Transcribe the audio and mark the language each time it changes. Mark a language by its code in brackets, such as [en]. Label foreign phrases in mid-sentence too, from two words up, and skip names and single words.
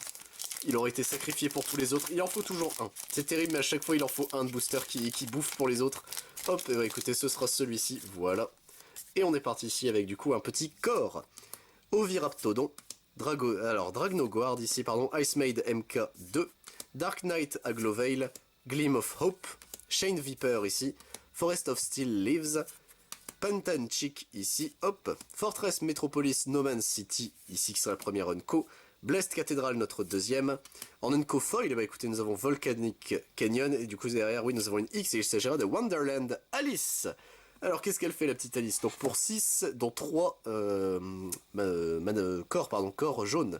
[fr] Il aurait été sacrifié pour tous les autres. Il en faut toujours un. C'est terrible, mais à chaque fois, il en faut un de booster qui bouffe pour les autres. Hop, et bah, écoutez, ce sera celui-ci. Voilà. Et on est parti ici avec, du coup, un petit corps. Oviraptodon. Dragnoguard ici, pardon. Ice Maid MK2. Dark Knight Aglovale. Gleam of Hope. Shane Viper ici. Forest of Steel Leaves. Pantanchic ici. Hop. Fortress Metropolis No Man's City ici, qui sera la première unco. Blessed Cathedral, notre deuxième. En unco foil, bah écoutez, nous avons Volcanic Canyon, et du coup derrière, oui, nous avons une X, et il s'agira de Wonderland Alice. Alors, qu'est-ce qu'elle fait, la petite Alice? Donc, pour 6, dont 3 corps jaunes.